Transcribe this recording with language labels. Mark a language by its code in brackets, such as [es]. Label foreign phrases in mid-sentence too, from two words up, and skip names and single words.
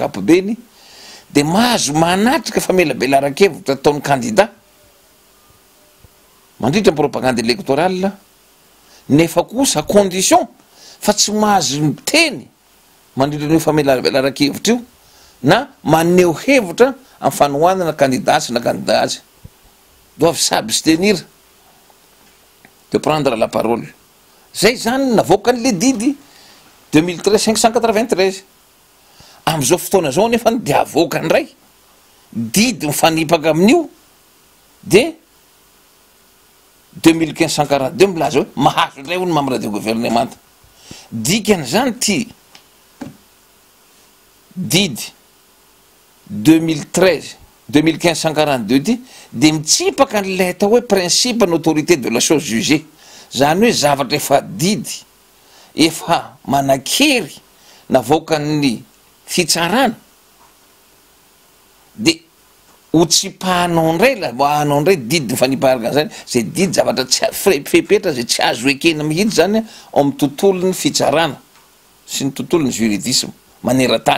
[mg] ankapobeny de mahazo manatrika famelabelara-kevitra ataon'ny candidat mandritra [fr] propagande électorale [mg] nefa kosa condition fa tsy mahazo miteny mandritra ny famelabelara-kevitra io na maneho hevitra amin'ny fanohanana candidat sy na candidat azy [fr] doivent s'abstenir de prendre la parole. [mg] Zay zany navoakan'le didy 2013-593 am'izao fotoana zao nefa de avoakany ray didy mifanipaka amin'io de 2015-142 milaza hoe mahazo ray ony [fr] membre de gouvernement [mg] dikany zany ty didy 2015-142 ty de mitsipaka n'lay atao hoe principe ny [fr] autorité de la chose jugée [mg] zany hoe zavatra efa didy efa manakery navoakan'ny fitsarana de ho tsipahanao ndray la anao ndray didy nyfanipaharaka zany zay didy zavatra tsy fepetra zay tsy azo ekena mihitsy zany ao amin'ny tontolon'ny fitsarana sy ny tontolon'ny juridisme maneran-tany.